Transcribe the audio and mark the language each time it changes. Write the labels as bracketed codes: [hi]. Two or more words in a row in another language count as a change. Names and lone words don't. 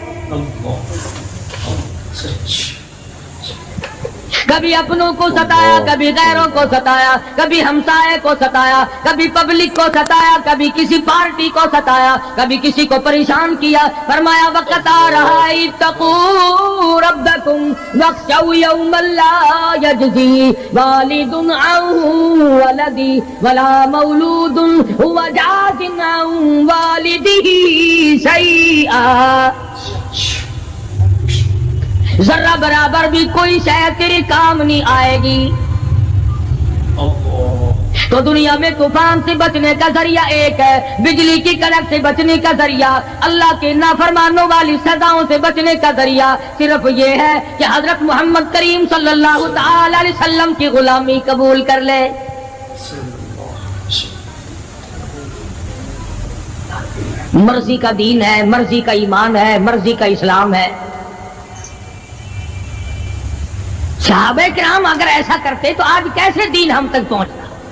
[ur] کبھی اپنوں کو ستایا، کبھی غیروں کو ستایا، کبھی ہمسائے کو ستایا، کبھی پبلک کو ستایا، کبھی کسی پارٹی کو ستایا، کبھی کسی کو پریشان کیا. فرمایا وقت آ رہا ہے [ar] اتقوا ربكم واخشوا يوما لا يجزي والد عن ولده ولا مولود هو جاز عن والده شيئا. [ur] ذرا برابر بھی کوئی شاید تیرے کام نہیں آئے گی. تو دنیا میں طوفان سے بچنے کا ذریعہ ایک ہے، بجلی کی کڑک سے بچنے کا ذریعہ، اللہ کے نافرمانوں والی سزاؤں سے بچنے کا ذریعہ صرف یہ ہے کہ حضرت محمد کریم [ar] صلی اللہ تعالیٰ علیہ وسلم [ur] کی غلامی قبول کر لے. مرضی کا دین ہے، مرضی کا ایمان ہے، مرضی کا اسلام ہے. صحابۂ کرام اگر ایسا کرتے تو آج کیسے دین ہم تک پہنچتا.